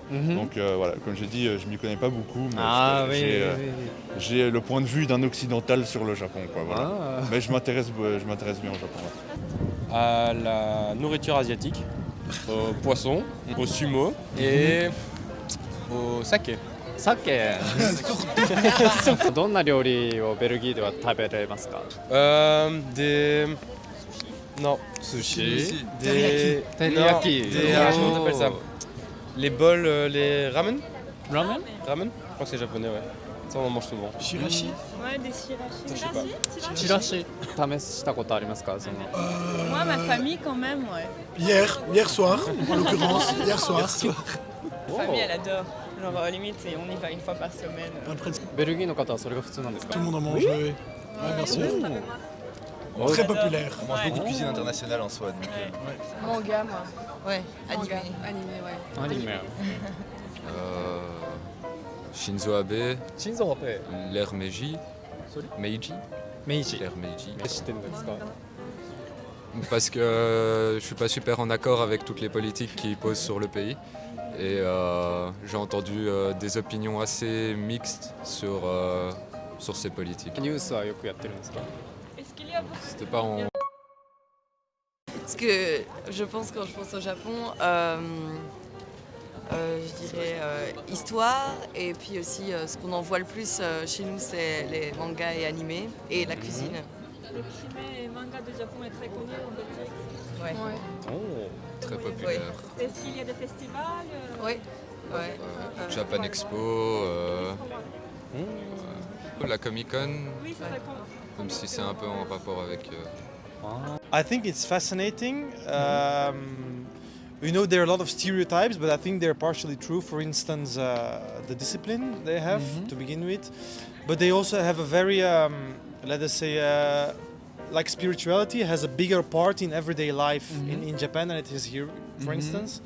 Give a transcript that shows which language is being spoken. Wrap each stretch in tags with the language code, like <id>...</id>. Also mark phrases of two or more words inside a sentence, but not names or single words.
<fr>Donc voilà, comme j'ai dit, je m'y connais pas beaucoup, mais j'ai le point de vue d'un occidental sur le Japon, quoi. Voilà. Mais je m'intéresse bien au Japon. À la nourriture asiatique, au poisson, au sumo et au saké.</fr> <ja>さけどんな料理をベルギーでは食べられますか？</ja> <fr>Non, sushi. Teriyaki. Comment on appelle ça? Les bols, les ramen? Ramen? Ramen? Je crois que c'est japonais, ouais. Ça, on en mange souvent. Ouais, des shirashi. Je sais pas.</fr> <ja>チラシ試したことありますか？その</ja> <fr>Moi, ma famille, quand même, ouais. Hier soir, en l'occurrence, hier soir. Ma famille, elle adore. Genre, limite, on y va une fois par semaine. Après, tout</fr> <ja>ベルギーの方はそれが普通なんですか？</ja> <fr>le monde en mange, oui. Ouais, bien sûr. Très populaire. On mange beaucoup de cuisine internationale en soi. Donc, Manga, moi. Ouais, animé. Animé. Shinzo Abe,</fr> <ja>心臓って</ja> <fr>l'ère Meiji. Meiji.</fr> <ja>明治</ja> <fr>L'ère Meiji.</fr> <ja>知ってるんですか？</ja> <fr>Parce que je suis pas super en accord avec toutes les politiques qui posent sur le pays. Et j'ai entendu des opinions assez mixtes sur ces politiques.</fr> <ja>ニュースはよくやってるんですか？</ja> <fr>Est-ce qu'il y a beaucoup C'était pas en Parce que je pense, quand je pense au Japon, je dirais histoire, et puis aussi ce qu'on en voit le plus chez nous, c'est les mangas et animés, et la cuisine. le primé et manga du Japon est très connu en Belgique? Ouais. Oh. très populaire. Est-ce qu'il y a des festivals? Ouais. Ouais. Japan Expo, la Comic Con, Oui, c'est ça qu'on... même si c'est un peu en rapport avec.</fr> <en>I think it's fascinating. You know, there are a lot of stereotypes, but I think they're partially true. For instance, the discipline they have to begin with, but they also have a very, let us say, like spirituality has a bigger part in everyday life in Japan than it is here, for instance.</en>